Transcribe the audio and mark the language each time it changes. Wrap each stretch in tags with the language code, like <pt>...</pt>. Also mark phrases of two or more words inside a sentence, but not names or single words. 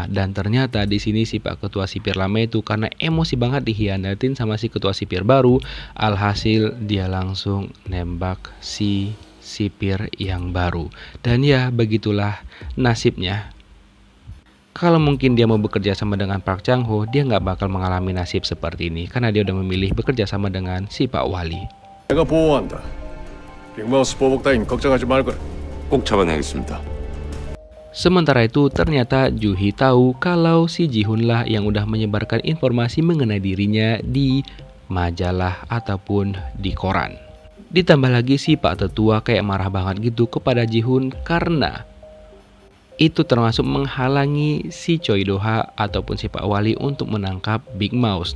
<id>Dan ternyata di sini si Pak Ketua Sipir lama itu karena emosi banget dihianatin sama si Ketua Sipir baru, alhasil dia langsung nembak si sipir yang baru. Dan ya begitulah nasibnya. Kalau mungkin dia mau bekerja sama dengan Park Chang-ho, dia nggak bakal mengalami nasib seperti ini karena dia udah memilih bekerja sama dengan si Pak Wali.</id> <ko>내가 보호한다. 빅마우스 보복 따윈 걱정하지 말거라. 꼭 잡아내겠습니다.</ko> <id>Sementara itu ternyata Juhi tahu kalau si Ji-hoon lah yang udah menyebarkan informasi mengenai dirinya di majalah ataupun di koran. Ditambah lagi si Pak Tetua kayak marah banget gitu kepada Ji-hoon karena itu termasuk menghalangi si Choi Do-ha ataupun si Pak Wali untuk menangkap Big Mouse.</id>